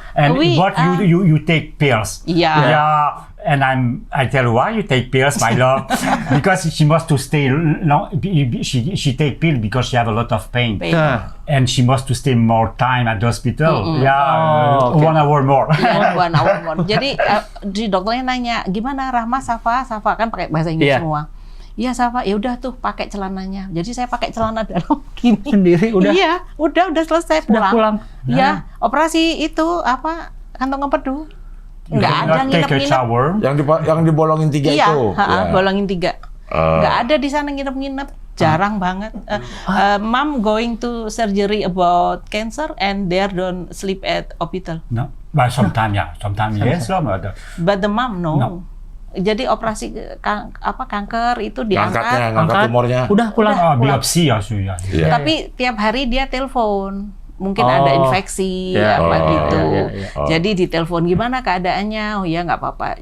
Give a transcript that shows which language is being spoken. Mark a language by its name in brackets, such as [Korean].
[English] And but you take pills. [Indonesian] Iya. [English] Yeah. And I tell her, why you take pills, my love? Because she must to stay long. She take pill because she have a lot of pain. And she must to stay more time at the hospital. Yeah, 1 hour more. Iya, 1 hour more. [Indonesian] Jadi di dokternya nanya, gimana Rahma, Safa kan pakai bahasa Inggris semua. Iya Safa, ya udah tuh pakai celananya. Jadi saya pakai celana dalam gini. Sendiri udah. Iya, udah selesai Udah pulang. Iya, operasi itu kantong empedu. Nggak ada nginep-nginep. [English] shower. [Indonesian] Yang dibolongin 3 Iya, itu. bolongin 3. Nggak ada di sana nginep-nginep. Jarang banget. [English] Mom going to surgery about cancer and there don't sleep at hospital. No, but sometimes yes, But the mom no. No. [Indonesian] Jadi operasi kanker itu Ngangkatnya, diangkat. ngangkat tumornya. Udah pulang. biopsi ya sudah. Iya. Tapi tiap hari dia telepon. Mungkin ada infeksi gitu. Jadi ditelepon gimana keadaannya? Oh ya nggak apa-apa.